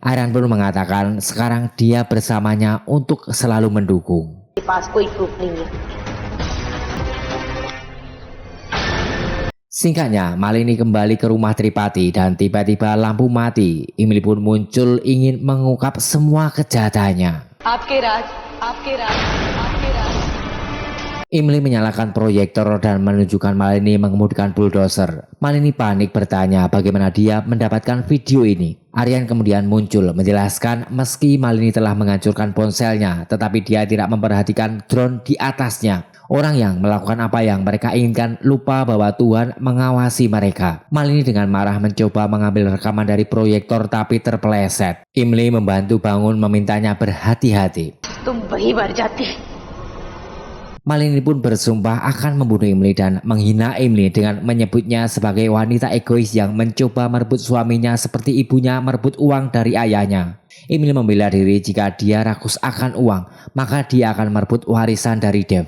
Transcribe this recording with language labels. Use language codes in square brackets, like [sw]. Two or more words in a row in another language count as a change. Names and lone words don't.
[id] Aryan pun mengatakan sekarang dia bersamanya untuk selalu mendukung. Singkatnya, Malini kembali ke rumah Tripati dan tiba-tiba lampu mati. Imli pun muncul ingin mengungkap semua kejahatannya. [hi] आपके राज, आपके राज, आपके राज. [id] Imli menyalakan proyektor dan menunjukkan Malini mengemudikan bulldozer. Malini panik bertanya bagaimana dia mendapatkan video ini. Aryan kemudian muncul menjelaskan meski Malini telah menghancurkan ponselnya, tetapi dia tidak memperhatikan drone di atasnya. Orang yang melakukan apa yang mereka inginkan lupa bahwa Tuhan mengawasi mereka. Malini dengan marah mencoba mengambil rekaman dari proyektor tapi terpeleset. Imli membantu bangun memintanya berhati-hati. [hi] तुम वही मर जाती. [id] Malini pun bersumpah akan membunuh Imli dan menghina Imli dengan menyebutnya sebagai wanita egois yang mencoba merebut suaminya seperti ibunya merebut uang dari ayahnya. Imli membela diri jika dia rakus akan uang, maka dia akan merebut warisan dari Dev.